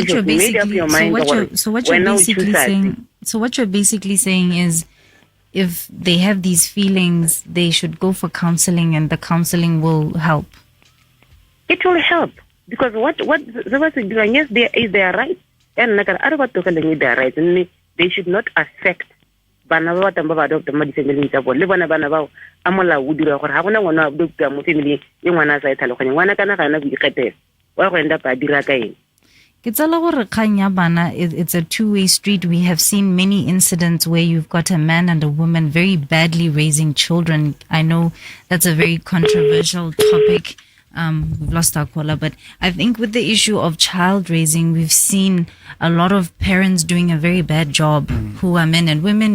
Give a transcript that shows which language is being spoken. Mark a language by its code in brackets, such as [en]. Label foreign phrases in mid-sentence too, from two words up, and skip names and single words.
[en] What you're basically saying is, if they have these feelings, they should go for counseling, and the counseling will help. It will help because what doing? Yes, they are right, and they are right, and they should not affect. [tn] Bana ba ba adopt ma di-family tsa bone le bona bana bao a mola o dira gore ha gona ngwana a adopt mo family e ngwana sa itlhaloganya ngwana kana ga na boikgetelo wa go enda pa dira ka eng. [en] It's a two-way street. We have seen many incidents where you've got a man and a woman very badly raising children. I know that's a very controversial topic. We've lost our caller, but I think with the issue of child raising, we've seen a lot of parents doing a very bad job who are men and women.